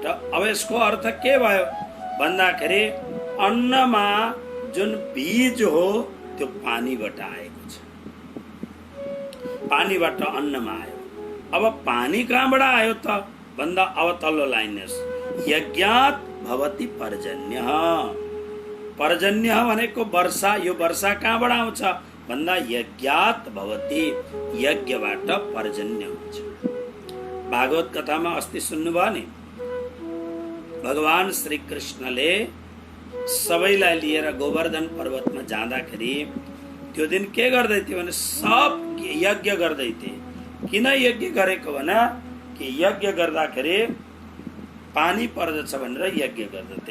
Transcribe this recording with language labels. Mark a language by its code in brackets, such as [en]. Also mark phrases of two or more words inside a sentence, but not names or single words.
[ne] अब यसको अर्थ के भयो भन्दाखेरि अन्नमा जुन बीज हो त्यो पानीबाट आएको छ, पानीबाट अन्नमा आयो। अब पानी कहाँबाट आयो त भन्दा अब तल्लो लाइन हेर्नुहोस्, [sa] यज्ञात् भवति पर्जन्य। [ne] पर्जन्य भनेको वर्षा। यो वर्षा कहाँबाट आउँछ भन्दा [sa] यज्ञात भवति, [ne] यज्ञबाट पर्जन्य हुन्छ। भागवत कथामा अस्ति सुन्नुभयो नि, भगवान श्री कृष्णले सबैलाई लिएर गोवर्धन पर्वतमा जाँदाखेरि त्यो दिन के गर्दै थियो भने सब यज्ञ गर्दै थिए। किन यज्ञ गरेको भने कि यज्ञ गर्दाखेरि पानी पर्दछ भनेर यज्ञ गर्दथे।